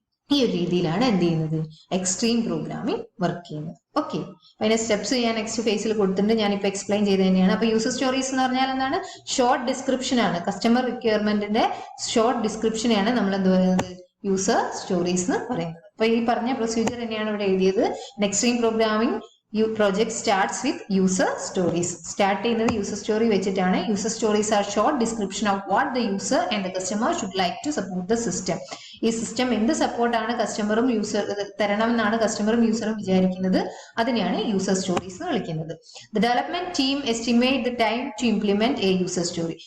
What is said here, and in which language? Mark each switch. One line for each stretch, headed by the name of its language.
Malayalam: ഈ ഒരു രീതിയിലാണ് എന്ത് ചെയ്യുന്നത്? എക്സ്ട്രീം പ്രോഗ്രാമിംഗ് വർക്ക് ചെയ്യുന്നത്. ഓക്കെ, അതിന്റെ സ്റ്റെപ്സ് ഞാൻ നെക്സ്റ്റ് ഫേസിൽ കൊടുത്തിട്ടുണ്ട്. ഞാനിപ്പോൾ എക്സ്പ്ലെയിൻ ചെയ്ത് തന്നെയാണ്. അപ്പൊ യൂസർ സ്റ്റോറീസ് എന്ന് പറഞ്ഞാൽ എന്താണ്? ഷോർട്ട് ഡിസ്ക്രിപ്ഷൻ ആണ്. കസ്റ്റമർ റിക്വയർമെന്റിന്റെ ഷോർട്ട് ഡിസ്ക്രിപ്ഷനെയാണ് നമ്മൾ എന്ത് പറയുന്നത്? യൂസർ സ്റ്റോറീസ് എന്ന് പറയുന്നത്. അപ്പൊ ഈ പറഞ്ഞ പ്രൊസീജിയർ തന്നെയാണ് ഇവിടെ എഴുതിയത്.
English: Extreme programming project starts with user stories.
Malayalam: Start ചെയ്യുന്നത് യൂസർ സ്റ്റോറി വെച്ചിട്ടാണ്.
English: User stories are short description of what the user and the customer should like to support the system.
Malayalam: ഈ സിസ്റ്റം എന്ത് സപ്പോർട്ടാണ് കസ്റ്റമറും യൂസർ തരണം എന്നാണ് കസ്റ്റമറും യൂസറും വിചാരിക്കുന്നത്. അതിനെയാണ് യൂസർ സ്റ്റോറീസ് എന്ന് വിളിക്കുന്നത്.
English: The development team estimate the time to implement a user story.